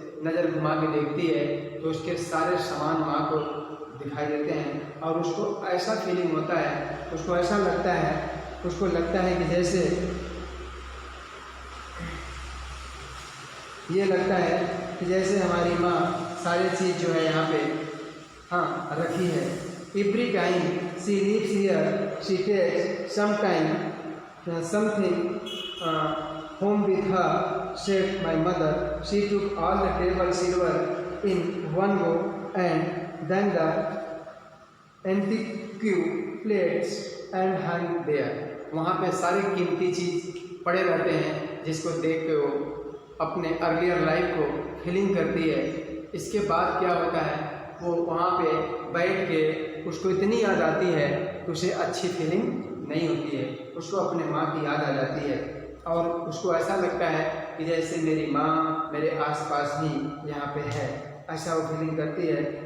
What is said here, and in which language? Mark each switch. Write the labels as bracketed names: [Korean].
[Hindi] नज़र घुमा के देखती है तो उसके सारे सामान माँ को दिखाई देते हैं और उसको ऐसा फीलिंग होता है, उसको ऐसा लगता है कि जैसे ये लगता है कि जैसे हमारी माँ सारी चीज़ जो है यहाँ पे रखी है। [English] Every time she lives here she takes some time something home with her, said my mother. She took all the table silver in one go and then the antique plates and hung there. [Hindi] वहाँ पे सारी कीमती चीज़ पड़े रहते हैं जिसको देख के वो अपने अर्लियर लाइफ को फीलिंग करती है। इसके बाद क्या होता है, वो वहाँ पे बैठ के उसको इतनी याद आती है कि उसे अच्छी फीलिंग नहीं होती है, उसको अपने माँ की याद आ जाती है और उसको ऐसा लगता है कि जैसे मेरी माँ मेरे आसपास ही यहाँ पे है, ऐसा वो फीलिंग करती है।